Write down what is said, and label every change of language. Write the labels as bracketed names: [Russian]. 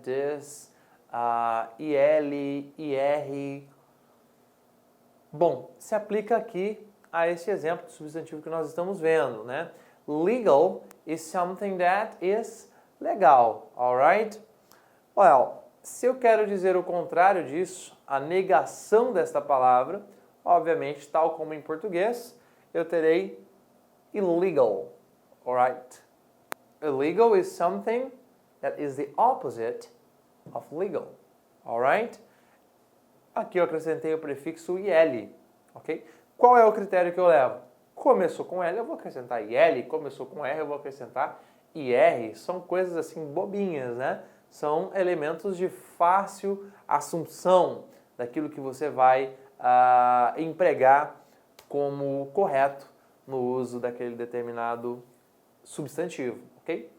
[English] This, IL, IR. [Portuguese] Bom, se aplica aqui a esse exemplo de substantivo que nós estamos vendo, né? [English] Legal is something that is legal, alright? [Portuguese] Well, se eu quero dizer o contrário disso, a negação desta palavra, obviamente, tal como em português, eu terei illegal, alright? [English] Illegal is something that is the opposite of legal, alright? [Portuguese] Aqui eu acrescentei o prefixo IL, ok? Qual é o critério que eu levo? Começou com L, eu vou acrescentar IL, começou com R, eu vou acrescentar IR. São coisas assim bobinhas, né? São elementos de fácil assunção daquilo que você vai empregar como correto no uso daquele determinado substantivo, ok?